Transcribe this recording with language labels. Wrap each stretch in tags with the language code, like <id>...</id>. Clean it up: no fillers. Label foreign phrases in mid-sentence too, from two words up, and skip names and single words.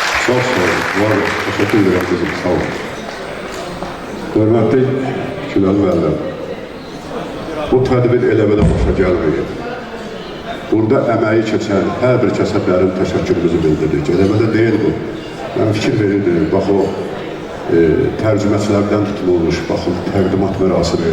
<tr>Çok sağ olun. Var olun. Teşekkür ederim kızım. Sağ olun.</tr> <az>Hörmətli Günel müəllim, bu tədbir elə belə başa gəlməyib. Burada əməyi keçən hər bir kəsə dərin təşəkkürümüzü bildiririk. Elə belə deyil bu. Mən fikir verirdim, bax o tərcüməçilərdən tutulmuş, baxın təqdimat mərasimi.</az>